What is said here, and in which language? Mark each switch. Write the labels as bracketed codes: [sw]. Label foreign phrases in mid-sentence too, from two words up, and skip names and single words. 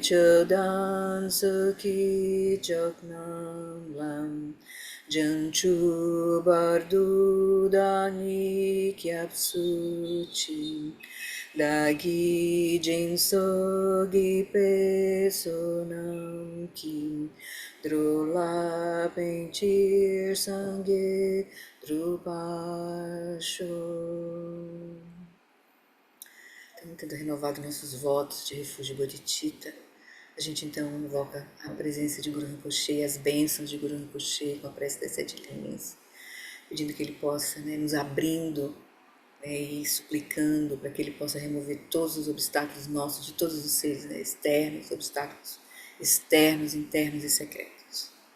[bo] ཆོས་དང་ཚོགས་ཀྱི་མཆོག་རྣམས་ལ། བྱང་ཆུབ་བར་དུ་བདག་ནི་སྐྱབས་སུ་མཆི། བདག་གིས་སྦྱིན་སོགས་བགྱིས་པའི་བསོད་ནམས་ཀྱིས། འགྲོ་ལ་ཕན་ཕྱིར་སངས་རྒྱས་འགྲུབ་པར་ཤོག. [pt] Tendo renovado nossos votos de refúgio bodhicitta, a gente então invoca a presença de Guru Rinpoche, as bênçãos de Guru Rinpoche com a prece das 7 linhas, pedindo que ele possa, nos abrindo, e suplicando para que ele possa remover todos os obstáculos nossos, de todos os seres, externos, obstáculos externos, internos e secretos.